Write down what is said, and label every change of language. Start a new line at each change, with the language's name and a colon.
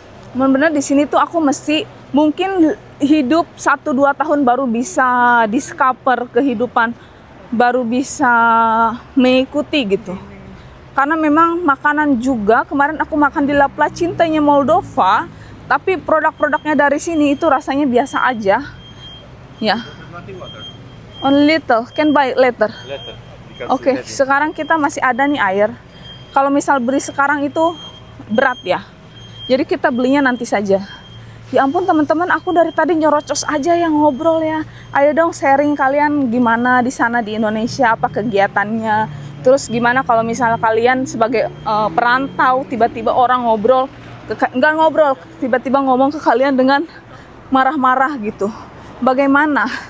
Indonesian: Benar-benar di sini tuh aku mesti mungkin hidup 1-2 tahun baru bisa discover kehidupan, baru bisa mengikuti gitu. Karena memang makanan juga, kemarin aku makan di La Placintanya Moldova, tapi produk-produknya dari sini itu rasanya biasa aja. Ya.
English: Only little, can buy later.
Indonesian: Oke, sekarang kita masih ada nih air. Kalau misal beli sekarang itu berat ya. Jadi kita belinya nanti saja. Ya ampun teman-teman, aku dari tadi nyorocos aja yang ngobrol ya. Ayo dong sharing kalian gimana di sana di Indonesia, apa kegiatannya. Terus gimana kalau misal kalian sebagai perantau tiba-tiba orang ngobrol, enggak ngobrol, tiba-tiba ngomong ke kalian dengan marah-marah gitu. Bagaimana?